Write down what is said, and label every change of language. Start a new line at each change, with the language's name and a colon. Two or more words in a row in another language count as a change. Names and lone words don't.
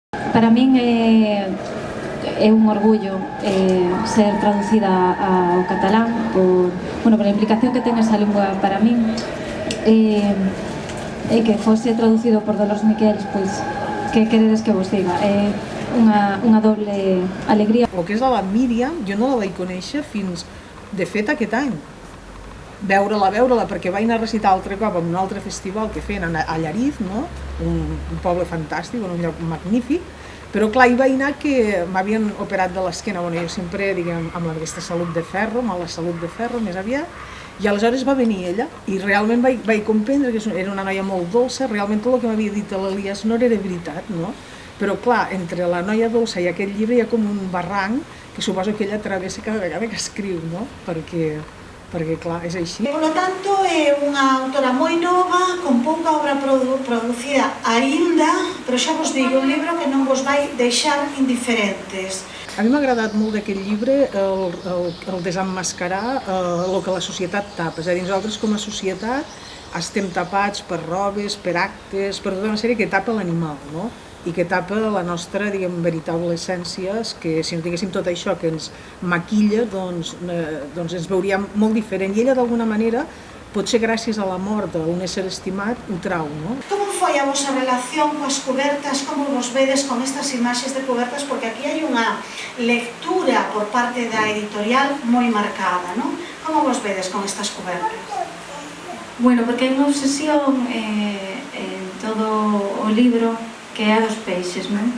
Galician: Para min é un orgullo ser traducida ao catalán por a implicación que ten esa lingua para min, e que fose traducido por Dolors Miquels, pois que queredes que vos diga, é unha doble alegría.
Catalan: El que és la Míriam, jo no la vaig conèixer fins, de fet, aquest any. Veure-la, perquè vaig anar a recitar altre cop en un altre festival que feien a Llariz, no? Un poble fantàstic, un lloc magnífic, però clar, hi vaig anar que m'havien operat de l'esquena, jo sempre, diguem, amb aquesta salut de ferro, mala salut de ferro, més aviat, i aleshores va venir ella, i realment vaig comprendre que era una noia molt dolça, realment tot el que m'havia dit l'Elias no era veritat, no? Però clar, entre la noia dolça i aquest llibre hi ha com un barranc que suposo que ella travessa cada vegada que escriu, no? Perquè clar, és així.
Spanish: Por lo tanto,
Galician: é unha autora moi nova, con pouca obra producida aínda, pero xa vos digo, un libro que non vos vai deixar indiferentes.
Catalan: A mi m'ha agradat molt d'aquest llibre el desemmascarar el que la societat tapa. És a dir, nosaltres com a societat estem tapats per robes, per actes, per tota una sèrie que tapa l'animal, no? I que tapa la nostra, diguem, veritable essència, que si no tinguéssim tot això que ens maquilla, doncs ens veuríem molt diferent. I ella, d'alguna manera, potser gràcies a la mort d'un ésser estimat, ho trau, no?
Galician: Como foi a vosa relación coas cubertas? Como vos vedes con estas imaxes de cubertas? Porque aquí hai unha lectura por parte da editorial moi marcada, non? Como vos vedes con estas cubertas? Bueno, porque hai unha obsesión en todo o libro que é a dos peixes, non?